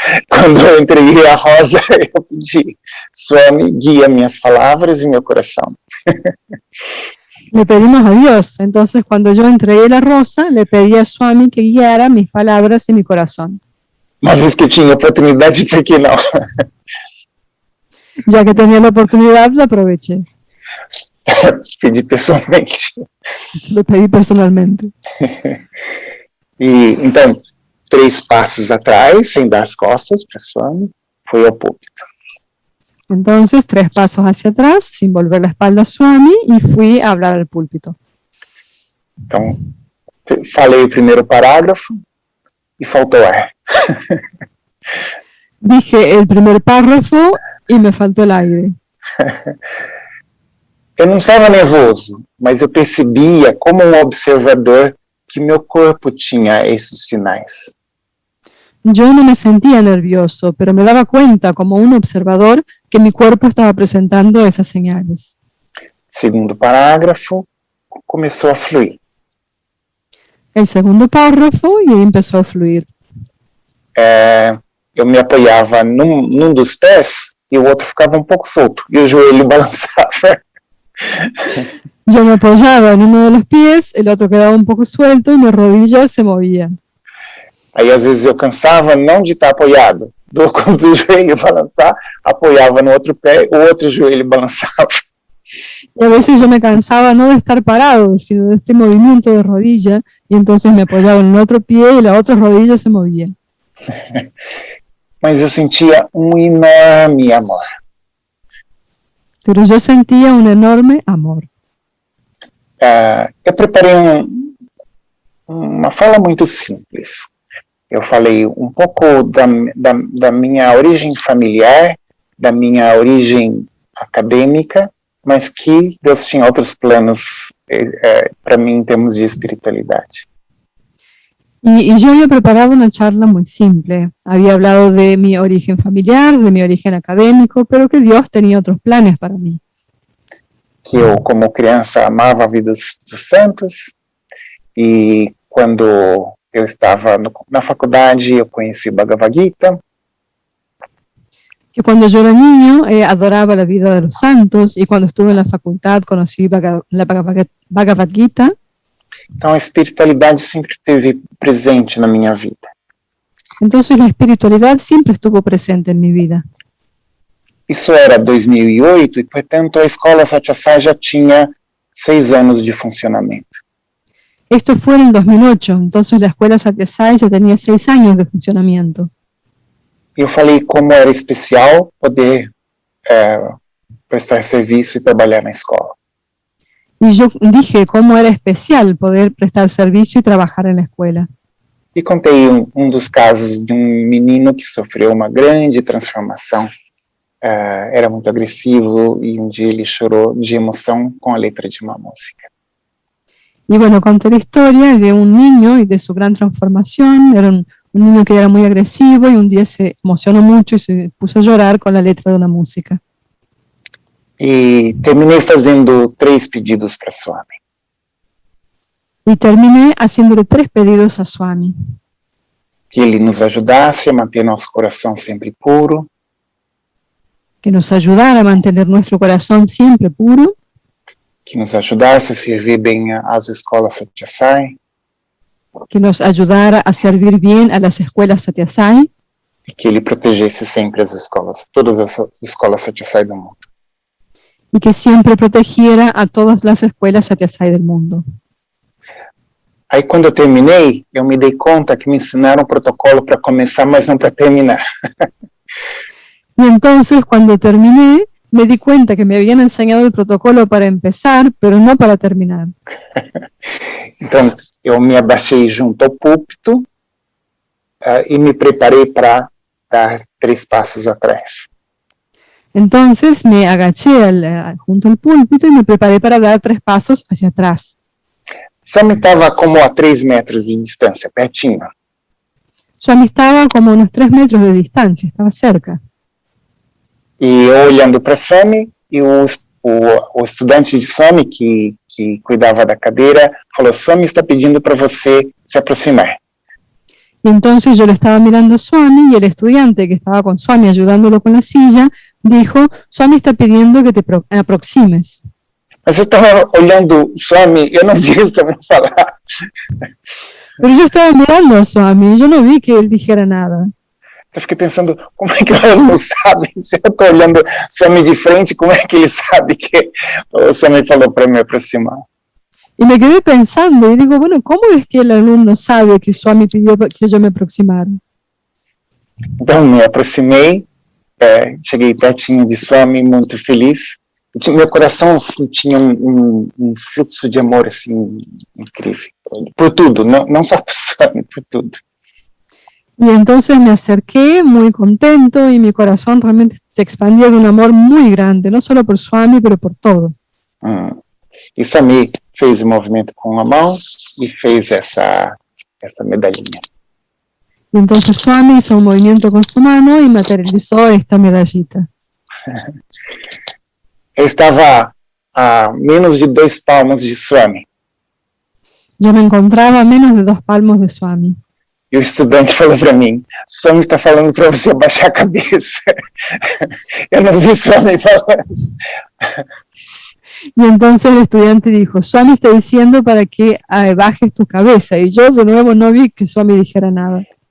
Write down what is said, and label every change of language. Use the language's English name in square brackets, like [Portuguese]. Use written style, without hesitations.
[Portuguese] quando eu entreguei a rosa, eu pedi, Swami, guia minhas palavras e meu coração. [Spanish] Le pedimos a Dios. Entonces, cuando yo entregué la rosa, le pedí a Swami que guiara mis palabras y mi corazón. [Portuguese] Uma vez que eu tinha oportunidade, por que não? [Spanish] Ya que tenía la oportunidad, la aproveché. [Portuguese] Pedi pessoalmente. [Spanish] Lo pedí personalmente. [Portuguese] E, então, 3 passos atrás, sem dar as costas para Swami, fui ao púlpito. [Spanish] Entonces, 3 pasos hacia atrás, sin volver la espalda a Swami, y fui a hablar al púlpito. [Portuguese] Então, falei o primeiro parágrafo e faltou ar. [Spanish] Dije el primer párrafo y me faltó el aire. [Portuguese] Eu não estava nervoso, mas eu percebia como um observador que meu corpo tinha esses sinais. [Spanish] Yo no me sentía nervioso, pero me daba cuenta como un observador que mi cuerpo estaba presentando esas señales. [Portuguese] Segundo parágrafo, começou a fluir. [Spanish] El segundo párrafo y ahí empezó a fluir. [Portuguese] Eu me apoiava num dos pés e o outro ficava um pouco solto, e o joelho balançava. [Spanish] Yo me apoyaba en uno de los pies, el otro quedaba un poco suelto y mis rodillas se movían. [Portuguese] Aí às vezes eu cansava não de estar apoiado. Quando o joelho balançar, apoiava no outro pé, o outro joelho balançava. [Spanish] Y a veces yo me cansaba no de estar parado, sino de este movimiento de rodilla, y entonces me apoyaba en el otro pie y la otra rodilla se movía. [Portuguese] Mas eu sentia um enorme amor. [Spanish] Pero yo sentía un enorme amor. [Portuguese] Eu preparei uma fala muito simples. Eu falei um pouco da minha origem familiar, da minha origem acadêmica, mas que Deus tinha outros planos para mim em termos de espiritualidade. [Spanish] Y yo había preparado una charla muy simple. Había hablado de mi origen familiar, de mi origen académico, pero que Dios tenía otros planes para mí. [Portuguese] Que eu, como criança, amava a vida dos santos, e quando eu estava na faculdade, eu conheci o Bhagavad Gita. [Spanish] Que cuando yo era niño adoraba la vida de los santos, y cuando estuve en la facultad conocí la Bhagavad Gita. [Portuguese] Então a espiritualidade sempre esteve presente na minha vida. [Spanish] Entonces la espiritualidad siempre estuvo presente en mi vida. [Portuguese] Isso era 2008 e, portanto, a escola Satya Sai já tinha 6 anos de funcionamento. [Spanish] Esto fue en el 2008, entonces la escuela Satya Sai ya tenía 6 años de funcionamiento. [Portuguese] E eu falei como era especial poder prestar serviço e trabalhar na escola. [Spanish] Y yo dije cómo era especial poder prestar servicio y trabajar en la escuela. [Portuguese] E contei dos casos de menino que sofreu uma grande transformação. Era muito agresivo e dia ele chorou de emoção com a letra de uma música. [Spanish] Y bueno, conté la historia de un niño y de su gran transformación. Era un niño que era muy agresivo y un día se emocionó mucho y se puso a llorar con la letra de una música. [Portuguese] E terminei fazendo 3 pedidos para Swami. [Spanish] Y terminé haciéndole 3 pedidos a Swami. [Portuguese] Que ele nos ajudasse a manter nosso coração sempre puro. [Spanish] Que nos ayudara a mantener nuestro corazón siempre puro. [Portuguese] Que nos ajudasse a servir bem às escolas Satya Sai. [Spanish] Que nos ayudara a servir bien a las escuelas Satya Sai. [Portuguese] E que ele protegesse sempre as escolas, todas as escolas Satya Sai do mundo. [Spanish] Y que siempre protegiera a todas las escuelas Satya Sai del mundo. [Portuguese] Aí quando eu terminei, eu me dei conta que me ensinaram um protocolo para começar, mas não para terminar. [Spanish] Y entonces cuando terminé, me di cuenta que me habían enseñado el protocolo para empezar, pero no para terminar. [Portuguese] Então eu me abaixei junto ao púlpito e me preparei para dar 3 passos atrás. [Spanish] Entonces me agaché junto al púlpito y me preparé para dar 3 pasos hacia atrás. [Portuguese] Swami estava como a 3 metros de distância, pertinho. [Spanish] Swami estaba como a unos 3 metros de distancia, estaba cerca. [Portuguese] E eu olhando para Swami, e o estudante de Swami que cuidava da cadeira falou: Swami está pedindo para você se aproximar. [Spanish] Y entonces yo le estaba mirando a Swami y el estudiante que estaba con Swami ayudándolo con la silla dijo: Swami está pidiendo que te aproximes. [Portuguese] Mas eu estava olhando Swami, eu não vi Swami falar. [Spanish] Pero yo estaba mirando a Swami y yo no vi que él dijera nada. [Portuguese] Eu fiquei pensando, como é que ela não sabe? Se eu estou olhando Swami de frente, como é que ele sabe que o Swami falou para me aproximar? [Spanish] Y me quedé pensando y digo, bueno, ¿cómo es que el alumno sabe que Swami pidió que yo me aproximara? [Portuguese] Então me aproximei, cheguei pertinho de Swami, muito feliz. Meu coração tinha um fluxo de amor assim incrível, por tudo, não só por Swami, por tudo. [Spanish] Y entonces me acerqué muy contento y mi corazón realmente se expandió de un amor muy grande, no solo por Swami, pero por todo. [Portuguese] E Swami fez o movimento com a mão e fez essa medalhinha. [Spanish] Y entonces Swami hizo un movimiento con su mano y materializó esta medallita. [Portuguese] Eu estava a menos de 2 palmos de Swami. [Spanish] Yo me encontraba a menos de 2 palmos de Swami. [Portuguese] E o estudante falou para mim, Swami está falando para você abaixar a cabeça. Eu não vi Swami falando. [Spanish] Y entonces el estudiante dijo, Swami está diciendo para que bajes tu cabeza. Y yo de nuevo no vi que Swami dijera nada.